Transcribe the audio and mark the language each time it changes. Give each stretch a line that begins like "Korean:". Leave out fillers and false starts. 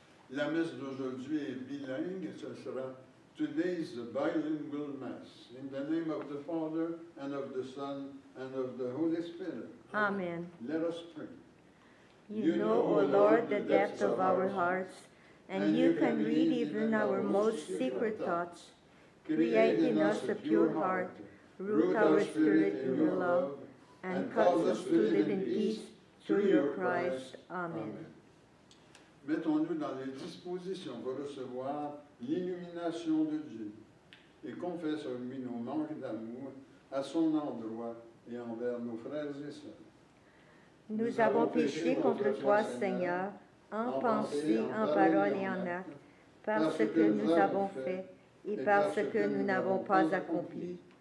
French: La messe d'aujourd'hui est bilingue et ce sera
English: today's bilingual mass. In the name of the Father and of the Son and of the Holy Spirit. Amen. Let us pray. You know, O Lord, the depth of our hearts, and you can read even our most secret thoughts. Create in us a pure heart, root our spirit in your love, and cause us to live in peace through your Christ. Amen.
French: Mettons-nous dans les dispositions pour recevoir l'illumination de Dieu et confessons lui nos manques d'amour à son endroit et envers nos frères et sœurs. Nous avons péché contre toi, Seigneur, en pensée, en parole et en acte, parce que nous avons fait et parce que nous n'avons pas accompli.